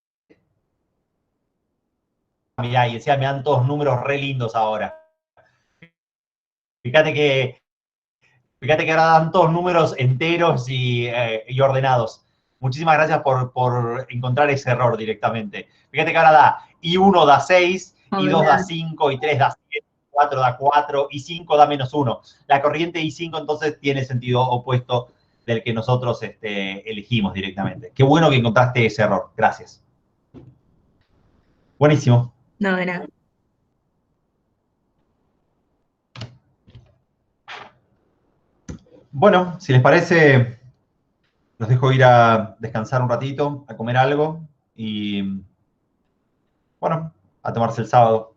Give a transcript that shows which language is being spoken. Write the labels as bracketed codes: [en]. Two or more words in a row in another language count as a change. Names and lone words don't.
[es] Mirá, y decía, me dan todos números re lindos ahora. Fíjate que ahora dan todos números enteros y ordenados. Muchísimas gracias por encontrar ese error directamente. Fíjate que ahora da I1 da 6, I2 da 5, I3 da 7, I4 da 4, I5 da menos 1. La corriente I5 entonces tiene sentido opuesto del que nosotros elegimos directamente. Qué bueno que encontraste ese error. Gracias. Buenísimo. No, de nada. Bueno, si les parece, los dejo ir a descansar un ratito, a comer algo y, bueno, a tomarse el sábado.